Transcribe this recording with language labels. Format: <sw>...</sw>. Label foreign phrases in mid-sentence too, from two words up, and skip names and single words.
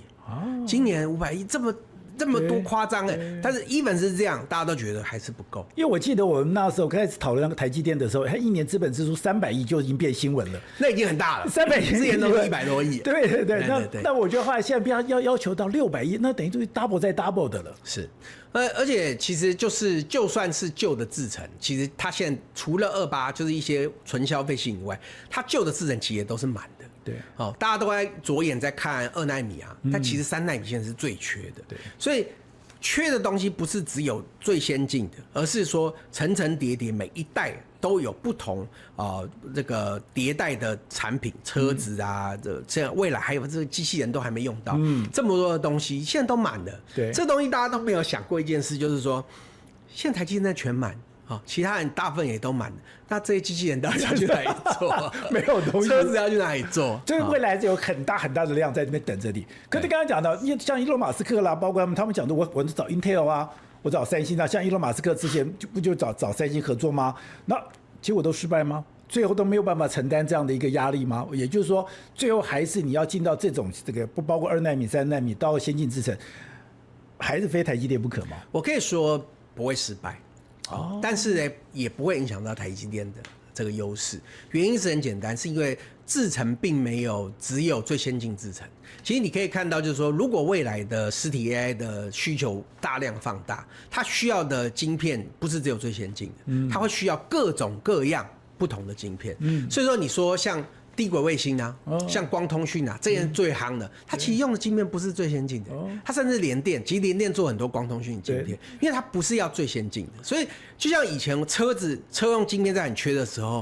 <zh>今年500億，這麼多誇張但是 even 是這樣，大家都覺得還是不夠。因為我記得我們那時候開始討論那個台積電的時候，它一年資本支出300億就已經變新聞了，那已經很大了。 300億之前都100多億。對，那我覺得後來現在要求到600億，那等於就是 double 再 double 的了。是，而且其實就算是舊的製程，其實它現在除了28就是一些純消費性以外，它舊的製程其實都是滿的。对，哦，大家都在着眼在看2奈米啊，但其實3奈米現在是最缺的。对，所以缺的東西不是只有最先進的，而是說層層疊疊，每一代都有不同這個迭代的產品，車子啊，這樣未來還有這個機器人都還沒用到，這麼多的東西現在都滿了。對，這東西大家都沒有想過一件事，就是說現在台積電全滿。其他人大部分也都滿了，那這些機器人到底要去哪裡做？沒有東西，車子要去哪裡做？就是未來有很大很大的量在那邊等着你。可是剛剛講到，像伊隆馬斯克啦，包括他們講的，我找 Intel 啊，我找三星啊，像伊隆馬斯克之前不就找三星合作嗎？那結果都失敗嗎？最後都沒有辦法承擔這樣的一個壓力嗎？也就是說，最後還是你要進到這種不包括2奈米、3奈米到先進製程，還是非台積電不可嗎？我可以說不會失敗。但是呢，也不會影響到台積電的這個優勢。原因是很簡單，是因為製程並沒有只有最先進製程。其實你可以看到，就是說，如果未來的實體 AI 的需求大量放大，它需要的晶片不是只有最先進的，它會需要各種各樣不同的晶片。所以說，你說像低軌衛星啊，像光通訊啊，這些最夯的，它其實用的晶片不是最先進的，它甚至聯電，其實聯電做很多光通訊晶片，因為它不是要最先進的，所以就像以前車用晶片在很缺的時候。</zh>